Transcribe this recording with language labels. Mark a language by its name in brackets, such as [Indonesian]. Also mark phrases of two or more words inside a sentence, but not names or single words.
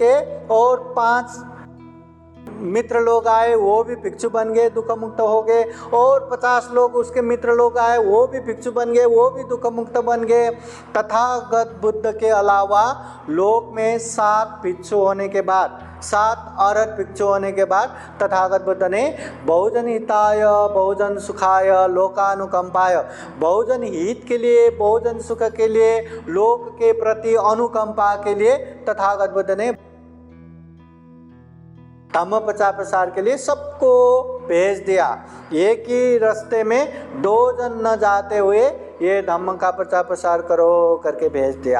[Hindi] यशपुत्र के और 5 मित्र लोग आए, वो भी भिक्षु बन गए, दुख मुक्त हो गए। और 50 लोग उसके मित्र लोग आए, वो भी भिक्षु बन गए, वो भी दुख मुक्त बन गए। तथागत बुद्ध के अलावा लोक में 7 भिक्षु होने के बाद, 7 अरहत भिक्षु होने के बाद तथागत बुद्ध ने [Pali] बहुजन हिताय बहुजन सुखाय लोकानुकंपाय, [Hindi] बहुजन हित के लिए, बहुजन सुख के लिए, लोक के प्रति अनुकंपा के लिए तथागत बुद्ध ने धम्म प्रचार प्रसार के लिए सबको भेज दिया। एक ही रास्ते में 2 जन न जाते हुए ये धम्म का प्रचार प्रसार करो करके भेज दिया।